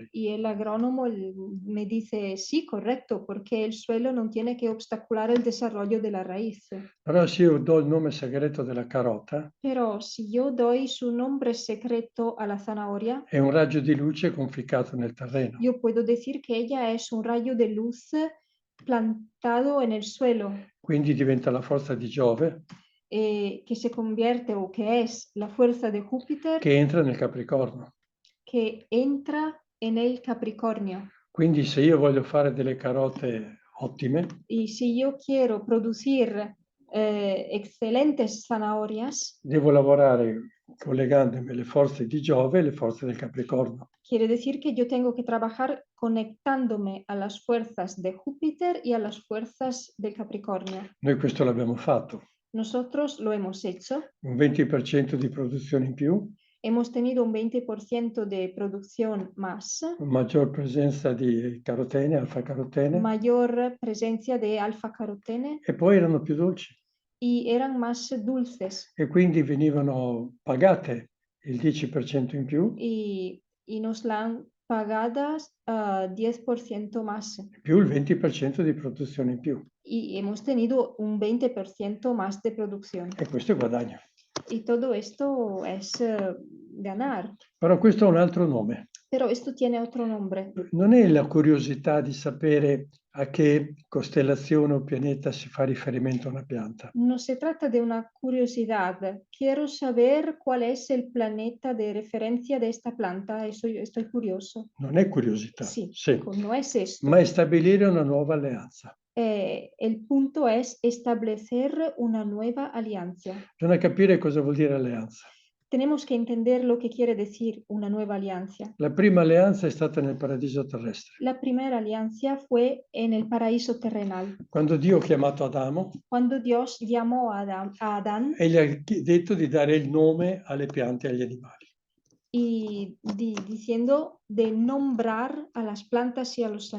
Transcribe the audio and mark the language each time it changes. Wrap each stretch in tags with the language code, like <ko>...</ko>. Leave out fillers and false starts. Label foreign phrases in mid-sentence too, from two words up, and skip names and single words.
<es>Y el agrónomo me dice, sí, correcto, porque el suelo no tiene que obstacular el desarrollo de la raíz.</es> <it>Però se io do il nome segreto della carota,</it> <es>Pero si yo doy su nombre secreto a la zanahoria,</es> <it>è un raggio di luce conficcato nel terreno.</it> <es>yo puedo decir que ella es un rayo de luz plantado en el suelo,</es> <it>Quindi diventa la forza di Giove</it> <es>que se convierte o que es la fuerza de Júpiter</es> <it>che entra nel Capricorno.</it> <es>que entra en el Capricornio.</es> <it>Quindi se io voglio fare delle carote ottime,</it> <es>Y si yo quiero producir excelentes zanahorias,</es> <it>devo lavorare collegandomi alle forze di Giove e alle forze del Capricorno.</it> <es>quiere decir que yo tengo que trabajar conectándome a las fuerzas de Júpiter y a las fuerzas del Capricornio.</es> <it>Noi questo l'abbiamo fatto.</it> <es>Nosotros lo hemos hecho.</es> <it>Un 20% di produzione in più,</it> <es>Hemos tenido un 20% de producción más,</es> <it>maggior presenza di carotene, alfa-carotene,</it> <es>mayor presencia de alfa-carotene</es> <it>e poi erano più dolci.</it> <es>y eran más dulces</es> <it>E quindi venivano pagate il 10% in più,</it> <es>y nos la han pagadas 10% más</es> <it>più il 20% di produzione in più.</it> <es>y hemos tenido un 20% más de producción.</es> <it>E questo è guadagno.</it> <es>Y todo esto es ganar,</es> <it>Però questo ha un altro nome.</it> <es>pero esto tiene otro nombre.</es> <it>Non è la curiosità di sapere a che costellazione o pianeta si fa riferimento a una pianta.</it> <es>No se trata de una curiosidad. Quiero saber cuál es el planeta de referencia de esta planta. Estoy curioso.</es> <it>Non è curiosità,</it> <es>Sí,</es> <it>sì,</it> <es>no es esto.</es> <it>ma è stabilire una nuova alleanza.</it> <es>El punto es establecer una nueva alianza.</es> <it>Bisogna capire cosa vuol dire alleanza.</it> <es>Tenemos que entender lo que quiere decir una nueva alianza.</es> <it>La prima alleanza è stata nel paradiso terrestre.</it> <es>La primera alianza fue en el paraíso terrenal,</es> <it>Quando Dio ha chiamato Adamo</it> <es>cuando Dios llamó a Adán</es> <it>e gli ha detto di dare il nome alle piante e agli animali.</it> <es>y diciendo de nombrar a las plantas y a los</es>